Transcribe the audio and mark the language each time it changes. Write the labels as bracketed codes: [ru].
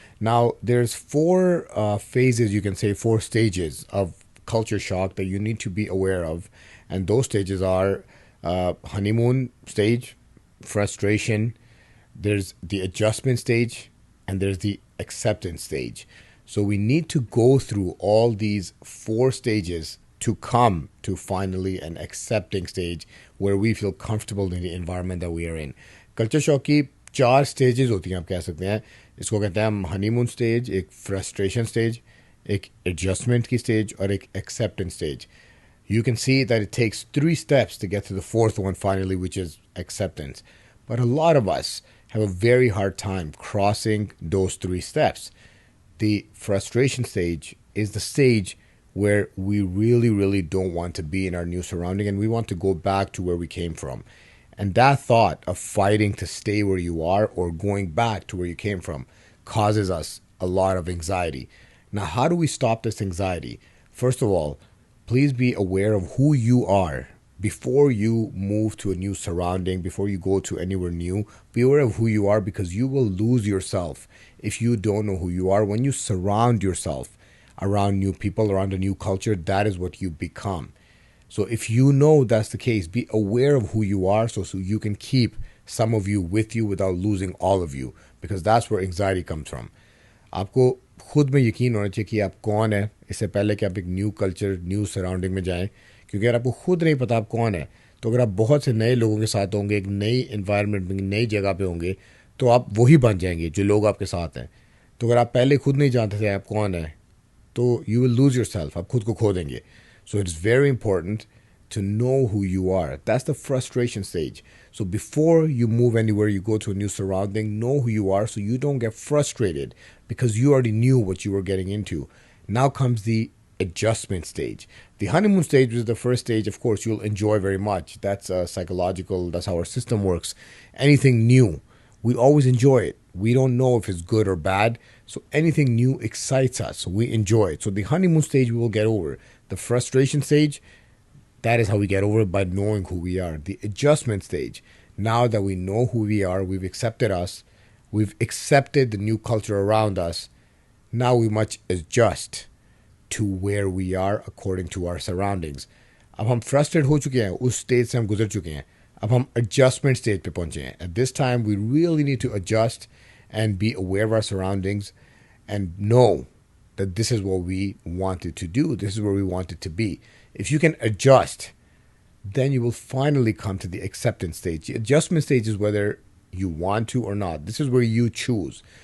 [en] Now there's four phases, you can say four stages of culture shock that you need to be aware of, and those stages are honeymoon stage, frustration, there's the adjustment stage, and there's the acceptance stage. So we need to go through all these four stages to come to finally an accepting stage where we feel comfortable in the environment that we are in. [hi] Culture shock की चार stages होती हैं, आप कह सकते हैं. इसको कहते हैं हम honeymoon stage, एक frustration stage, एक adjustment की stage और एक acceptance stage. [en] You can see that it takes 3 steps to get to the fourth one finally, which is acceptance. But a lot of us have a very hard time crossing those 3 steps. The frustration stage is the stage where we really, really don't want to be in our new surrounding and we want to go back to where we came from. And that thought of fighting to stay where you are or going back to where you came from causes us a lot of anxiety. Now, how do we stop this anxiety? First of all, please be aware of who you are before you move to a new surrounding, before you go to anywhere new. Be aware of who you are, because you will lose yourself if you don't know who you are. When you surround yourself around new people, around a new culture, that is what you become. So if you know that's the case, be aware of who you are so you can keep some of you with you without losing all of you, because that's where anxiety comes from. [hi] आपको खुद में यकीन होना चाहिए कि आप कौन है इससे पहले कि आप एक न्यू कल्चर, न्यू सराउंडिंग में जाएं. क्योंकि अगर आपको खुद नहीं पता आप कौन है, तो अगर आप बहुत से नए लोगों के साथ होंगे, एक नई इन्वायरमेंट में, नई जगह पे होंगे, तो आप वही बन जाएंगे जो लोग आपके साथ हैं. तो अगर आप पहले खुद नहीं जानते थे आप कौन है, तो [en] you will lose yourself, [hi] आप खुद को खो देंगे. [en] So it's very important to know who you are. That's the frustration stage. So before you move anywhere, you go to a new surrounding, know who you are so you don't get frustrated because you already knew what you were getting into. Now comes the adjustment stage. The honeymoon stage is the first stage. Of course, you'll enjoy very much. That's psychological. That's how our system works. Anything new, we always enjoy it. We don't know if it's good or bad. So anything new excites us. We enjoy it. So the honeymoon stage we will get over. The frustration stage, that is how we get over it, by knowing who we are. The adjustment stage, now that we know who we are, we've accepted us, we've accepted the new culture around us, now we must adjust to where we are according to our surroundings. [hi] अब हम frustrated हो चुके हैं, उस stage से हम गुजर चुके हैं, अब हम adjustment stage पे पहुंचे हैं. [en] At this time we really need to adjust and be aware of our surroundings and know that this is what we wanted to do, this is where we wanted to be. If you can adjust, then you will finally come to the acceptance stage. The adjustment stage is whether you want to or not. This is where you choose.